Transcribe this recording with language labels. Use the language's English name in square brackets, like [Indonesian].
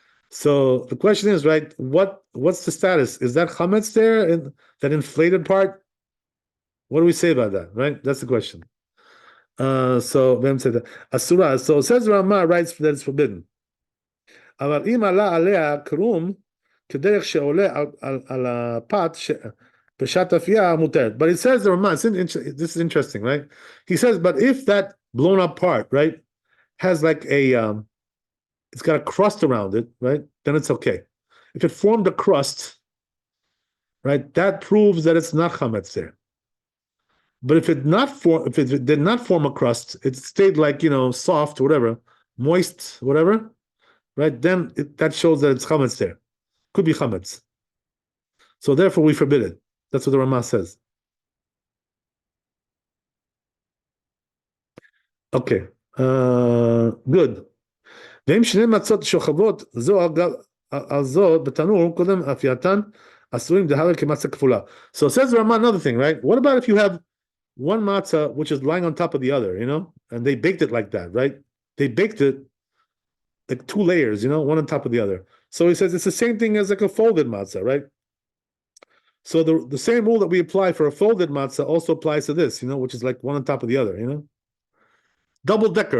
[English] So the question is, right, what's the status? Is that chametz there in that inflated part? What do we say about that, right? That's the question. So Vem said that Asura. So it says Ramah writes that it's forbidden. [Hebrew] אבל אם עלה עליה קרום כדרך שעולה על הפת בשעת אפייה מותרת. [English] But it says the Ramah, this is interesting, right? He says, but if that blown up part, right, has like it's got a crust around it, right, then it's okay. If it formed a crust, right, that proves that it's not chametz there. But if it did not form a crust, it stayed like, soft, whatever, moist, whatever, right? Then that shows that it's chametz there. Could be chametz. So therefore we forbid it. That's what the Ramah says. Okay. Good. [Hebrew] ואם שני מצות שוכבות זו על זו בתנור קודם אפייתן אסורים דהרי כמצה כפולה. [English] So it says Ramah another thing, right? What about if you have one matzah which is lying on top of the other, and they baked it like that, right? They baked it like two layers, one on top of the other. So he says it's the same thing as like a folded matzah, right? So the same rule that we apply for a folded matzah also applies to this, which is like one on top of the other, Double decker.